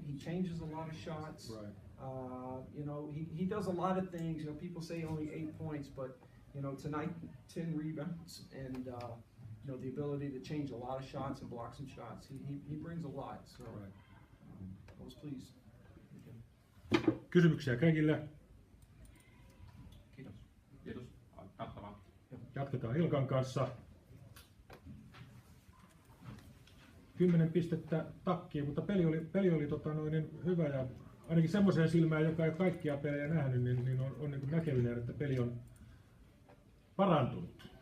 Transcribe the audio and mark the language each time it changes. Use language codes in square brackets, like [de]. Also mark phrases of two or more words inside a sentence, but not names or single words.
[en] He changes a lot of shots. Right. You know, he does a lot of things. You know, people say only 8 points, but you know, tonight 10 rebounds and you know, the ability to change a lot of shots and block some shots. He brings a lot. So right. I was pleased. [fi] Kysymyksiä kaikille? Kiitos. Kiitos. Kattavaa. Jatketaan Ilkan kanssa. 10 pistettä takkiin, mutta peli oli hyvä, ja ainakin semmoiseen silmään, joka ei kaikkia pelejä nähnyt, niin on niin näkeminen, että peli on parantunut.